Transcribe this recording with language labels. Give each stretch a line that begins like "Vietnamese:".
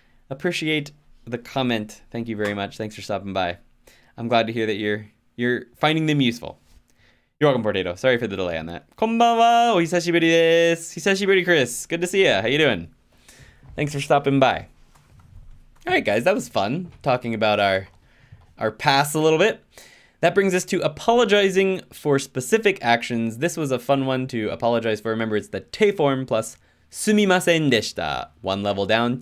English: Appreciate the comment. Thank you very much. Thanks for stopping by. I'm glad to hear that you're finding them useful. You're welcome, Potato. Sorry for the delay on that.
Japanese: こんばんは。お久しぶりです。久しぶり, Chris.
English: Good to see ya. How you doing? Thanks for stopping by. All right, guys. That was fun talking about our past a little bit. That brings us to apologizing for specific actions. This was a fun one to apologize for. Remember, it's the te form plus sumimasen deshita. 1 level down.